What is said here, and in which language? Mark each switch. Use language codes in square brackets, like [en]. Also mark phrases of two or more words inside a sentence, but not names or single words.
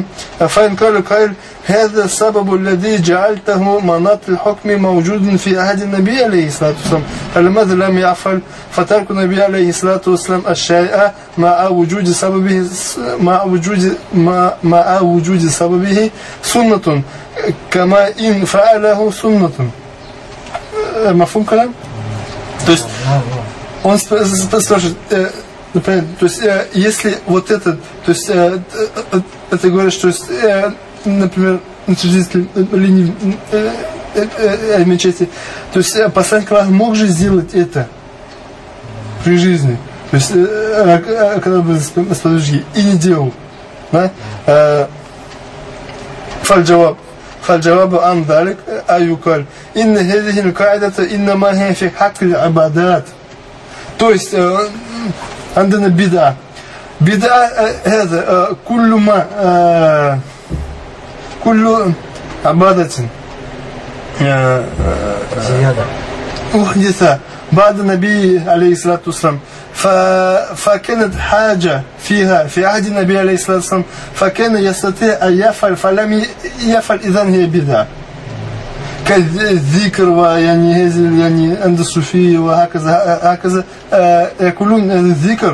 [ar] فإن قال قائل هذا السبب الذي جعلته مناط الحكم موجود في عهد النبي عليه الصلاة والسلام فلماذا لم يفعل فترك النبي عليه الصلاة والسلام الشيء مع وجود سببه سنة كما إن فعله سنة. مفهوم كلام؟ [ru] То есть он спрашивает, то есть если вот это, то есть это говоришь, что например, учредитель линии мечети, то есть посланник Аллаха мог же сделать это при жизни, то есть когда был сподвижник, и не делал, да? [ar] فالجواب عن ذلك يقال إن هذه القاعدة إنما هي في حق العبادات. [ru] То есть [ar] عندنا بدعة هذا كل عبادة زيادة أحدث بعد النبي عليه الصلاة والسلام فكانت حاجة فيها في عهد النبي عليه الصلاة والسلام فكان يستطيع أن يفعل فلم يفعل إذن هي بدعة كالذكر ويعني هذه يعني عند الصوفية وهكذا يقولون الذكر.